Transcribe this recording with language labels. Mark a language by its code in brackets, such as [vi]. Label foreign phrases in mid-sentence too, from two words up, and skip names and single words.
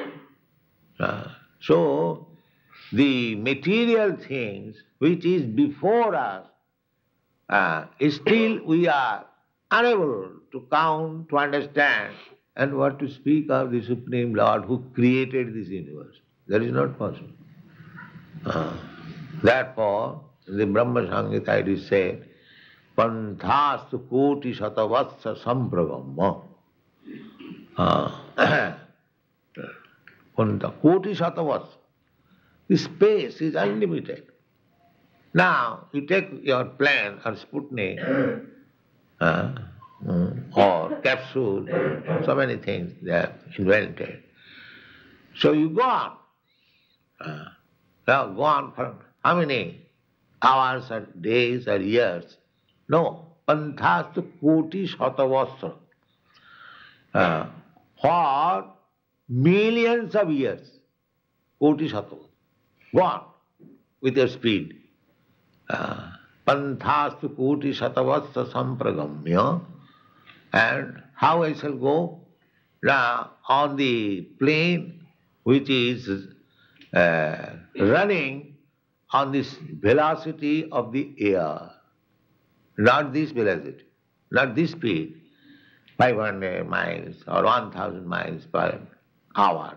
[en] So, the material things which is before us, still we are unable to count, to understand, and what to speak of the Supreme Lord who created this universe. That is not possible. Therefore, in the Brahma Samhita it is said, [sa] Panthastu koti shatavatsa sampragamma. Koti shatavatsa. [en] The space is unlimited. Now, you take your plane or Sputnik, or capsule, so many things they have invented. So you go on. Now go on for how many hours or days or years? No. [sa] Panthastu koti shatavasra. [en] For millions of years. [sa] Koti shatavasra. [en] Go on with your speed. [sa] Panthastu koti shatavasra sampragamya. [en] And how I shall go? On the plane which is running on this velocity of the air. Not this velocity, not this speed, 500 miles or 1,000 miles per hour.